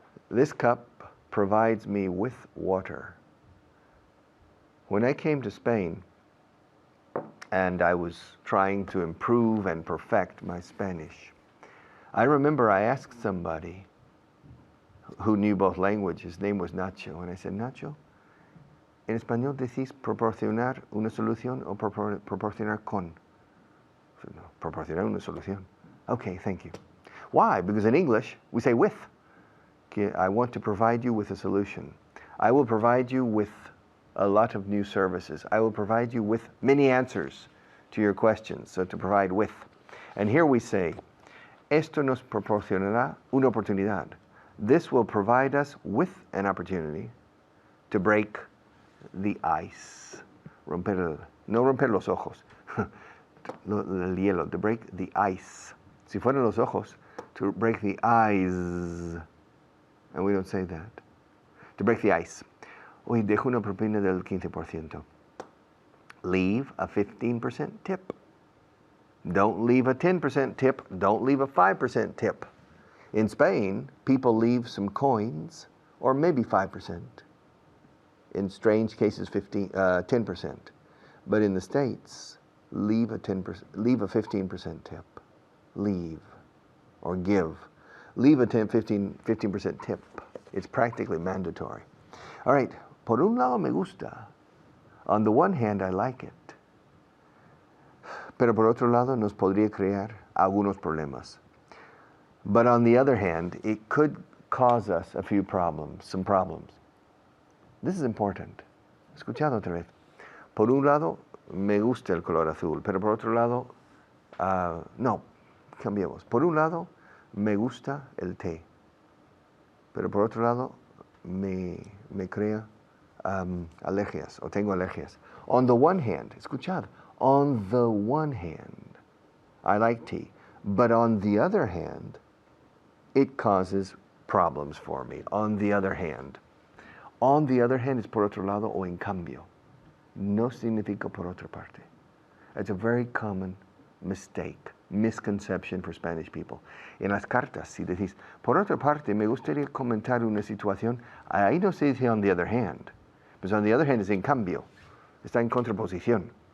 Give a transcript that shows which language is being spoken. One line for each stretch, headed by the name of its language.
English: This cup provides me with water. When I came to Spain and I was trying to improve and perfect my Spanish, I remember I asked somebody who knew both languages. His name was Nacho. And I said,
Spanish: Nacho, ¿en español decís proporcionar una solución o proporcionar con?
English: I said,
Spanish: no, proporcionar una solución.
English: Okay, thank you. Why? Because in English, we say with. Okay, I want to provide you with a solution. I will provide you with a lot of new services. I will provide you with many answers to your questions. So to provide with. And here we say,
Spanish: esto nos proporcionará una oportunidad.
English: This will provide us with an opportunity to break the ice.
Spanish: No romper los ojos. El hielo,
English: to break the ice.
Spanish: Si fueran los ojos,
English: to break the ice. And we don't say that. To break the ice.
Spanish: Oye, dejo una propina del 15%.
English: Leave a 15% tip. Don't leave a 10% tip. Don't leave a 5% tip. In Spain, people leave some coins, or maybe 5%. In strange cases, 10%. But in the States, leave a 15% tip. Leave, or give. Leave a 15% tip. It's practically mandatory. All right,
Spanish: por un lado me gusta.
English: On the one hand, I like it.
Spanish: Pero por otro lado, nos podría crear algunos problemas.
English: But on the other hand, it could cause us a few problems, some problems. This is important.
Spanish: Escuchado otra vez. Por un lado, me gusta el color azul, pero por otro lado, no, cambiemos. Por un lado, me gusta el té, pero por otro lado, me crea alergias, o tengo alergias.
English: On the one hand, escuchad, on the one hand, I like tea, but on the other hand, it causes problems for me. On the other hand. On the other hand is
Spanish: por otro lado o en cambio. No significa por otra parte.
English: It's a very common mistake, misconception for Spanish people.
Spanish: En las cartas, si decís, por otra parte, me gustaría comentar una situación, ahí no se dice
English: on the other hand. Because on the other hand is
Spanish: en cambio. Está en contraposición.